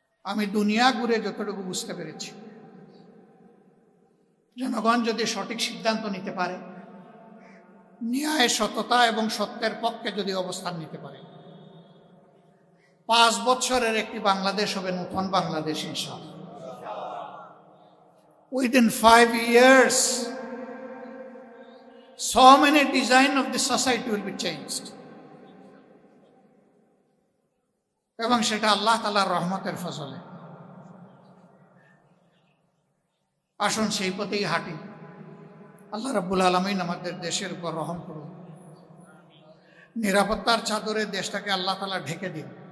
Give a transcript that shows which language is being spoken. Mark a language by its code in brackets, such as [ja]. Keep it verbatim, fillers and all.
[bn] আমি দুনিয়া ঘুরে যতটুকু বুঝতে পেরেছি, জনগণ যদি সঠিক সিদ্ধান্ত নিতে পারে, ন্যায়, সততা এবং সত্যের পক্ষে যদি অবস্থান নিতে পারে, পাঁচ বছরের একটি বাংলাদেশ হবে নতুন বাংলাদেশ ইনশাআল্লাহ। [en] Within five years, so many design of the society will be changed. [bn] এবং সেটা আল্লাহ তাআলার রহমতের ফসলে। আসুন সেই পথেই হাঁটি। আল্লাহ রাব্বুল আলামিন আমাদের দেশের উপর রহম করুন, নিরাপত্তার চাদরে দেশটাকে আল্লাহ তাআলা ঢেকে দিন।